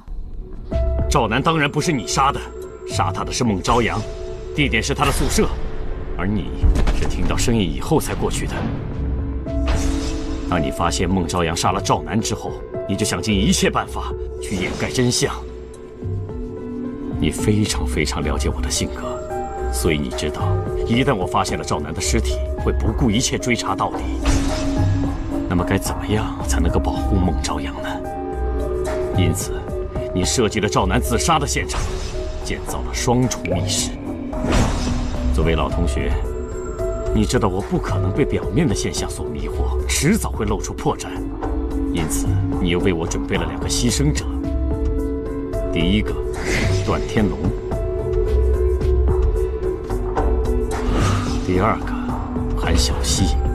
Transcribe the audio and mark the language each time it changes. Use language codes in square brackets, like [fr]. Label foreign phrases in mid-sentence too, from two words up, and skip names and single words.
[zh] 赵楠当然不是你杀的，杀他的是孟朝阳，地点是他的宿舍，而你是听到声音以后才过去的。当你发现孟朝阳杀了赵楠之後，你就想盡一切辦法去掩蓋真相。你非常非常了解我的性格，所以你知道，一旦我發現了趙楠的屍體，會不顧一切追查到底。那麼該怎麼樣才能夠保護孟朝陽呢？因此，你設計了趙楠自殺的現場，建造了雙重密室。作為老同學，你知道我不可能被表面的現象所迷惑，遲早會露出破綻。因此，你又為我準備了2個犧牲者。第一個，段天龍；第二個，韓小希。